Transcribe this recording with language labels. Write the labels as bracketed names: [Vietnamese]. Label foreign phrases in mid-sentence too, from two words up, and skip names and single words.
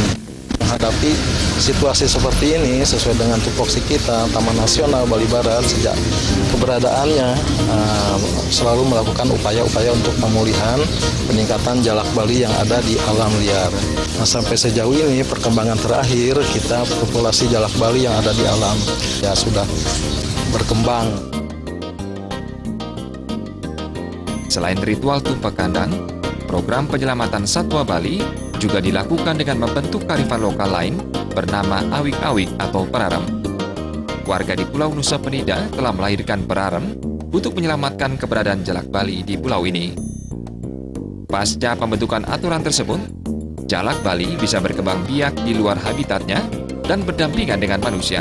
[Indonesian] Menghadapi situasi seperti ini sesuai dengan tupoksi kita, Taman Nasional Bali Barat sejak keberadaannya selalu melakukan upaya-upaya untuk pemulihan peningkatan jalak Bali yang ada di alam liar. Nah, sampai sejauh ini perkembangan terakhir kita populasi jalak Bali yang ada di alam ya sudah berkembang. Selain ritual tumpek kandang, program penyelamatan satwa Bali juga dilakukan dengan membentuk kearifan lokal lain bernama awik-awik atau perarem. Warga di Pulau Nusa Penida telah melahirkan perarem untuk menyelamatkan keberadaan jalak Bali di pulau ini. Pasca pembentukan aturan tersebut, jalak Bali bisa berkembang biak di luar habitatnya dan berdampingan dengan manusia.